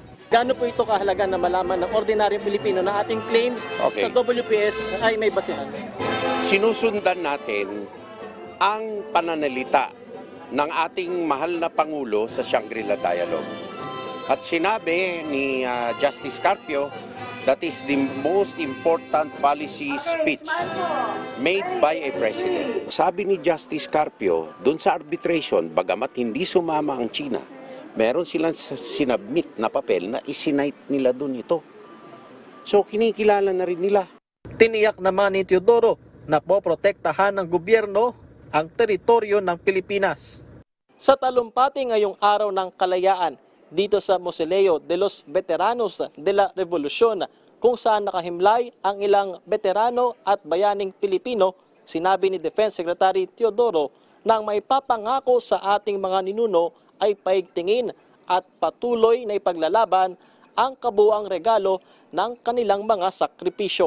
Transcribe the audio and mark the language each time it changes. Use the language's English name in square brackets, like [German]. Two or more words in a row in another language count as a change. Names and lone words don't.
[Filipino] Gaano po ito kahalaga na malaman ng ordinaryong Pilipino na ating claims sa WPS ay may basehan? Sinusundan natin ang pananalita ng ating mahal na Pangulo sa Shangri-La Dialogue. At sinabi ni Justice Carpio, [English] that is the most important policy speech made by a president. [Filipino] Sabi ni Justice Carpio, doon sa arbitration, bagamat hindi sumama ang China, meron silang sinabmit na papel na isinite nila doon ito. So kinikilala na rin nila. Tiniyak naman ni Teodoro na poprotektahan ng gobyerno ang teritoryo ng Pilipinas. Sa talumpati ngayong araw ng kalayaan, dito sa Mausoleo de los Veteranos de la Revolución, kung saan nakahimlay ang ilang veterano at bayaning Pilipino, sinabi ni Defense Secretary Teodoro na ang maipapangako sa ating mga ninuno ay paigtingin at patuloy na ipaglalaban ang kabuuang regalo ng kanilang mga sakripisyo.